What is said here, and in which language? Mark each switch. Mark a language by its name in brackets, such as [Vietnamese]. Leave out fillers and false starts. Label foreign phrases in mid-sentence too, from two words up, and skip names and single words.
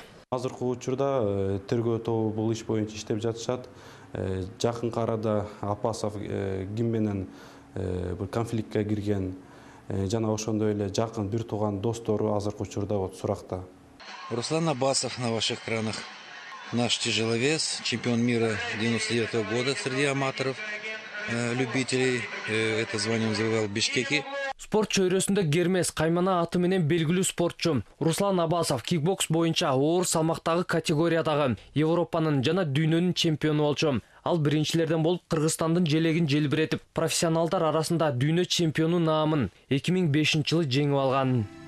[Kyrgyz] Азыркы учурда тергөө тобу бул иш боюнча иштеп жатышат. Жакын арада Апасов ким менен бир конфликтке кирген, жана ошондой эле жакын бир тууган достору азыркы учурда суракта. [Russian] Руслан Абасов на ваших экранах. Наш тяжеловес, чемпион мира 99-го года среди аматоров, любителей. Это звание он завоевал в Бишкеке. [Kyrgyz] Спорт чөйрөсүндө Гермес каймана аты менен белгилүү спортчу Руслан Абасов кикбокс боюнча оор салмактагы категориядагы Европанын жана дүйнөнүн чемпиону болчу. Ал биринчилерден болуп Кыргызстандын желегин желбиретип, профессионалдар арасында дүйнө чемпиону наамын 2005-жылы жеңип алган.